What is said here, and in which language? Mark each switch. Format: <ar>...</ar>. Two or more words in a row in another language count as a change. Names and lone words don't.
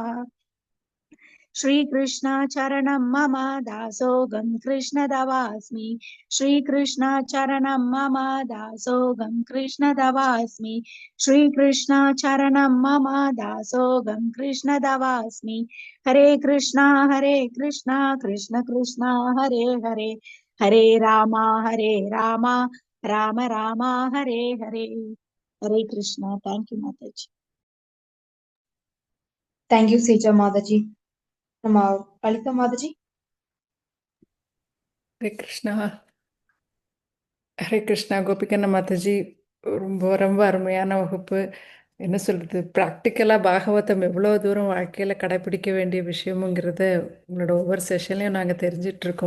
<sa>श्रीकृष्ण चरणं मम दासोऽहं कृष्णदवास्मि। श्रीकृष्ण चरणं मम दासोऽहं कृष्णदवास्मि। श्रीकृष्ण चरणं मम दासोऽहं कृष्णदवास्मि। हरे कृष्ण कृष्ण कृष्ण हरे हरे हरे राम राम राम हरे हरे। हरे कृष्ण.</sa> <en>thank you माताजी. thank you सेजा माताजी.</en> <ta>நம்ம லலிதா மாதாஜி. ஹரே கிருஷ்ணா. ஹரே கிருஷ்ணா. கோபிகண்ண மாதாஜி, ரொம்ப ரொம்ப அருமையான வகுப்பு. என்ன சொல்கிறது,</ta> <en>practically</en> <ta>பாகவதம் எவ்வளோ தூரம் வாழ்க்கையில் கடைப்பிடிக்க வேண்டிய விஷயமுங்கிறத உங்களோட ஒவ்வொரு செஷன்லையும் நாங்கள் தெரிஞ்சிட்ருக்கோம்.</ta>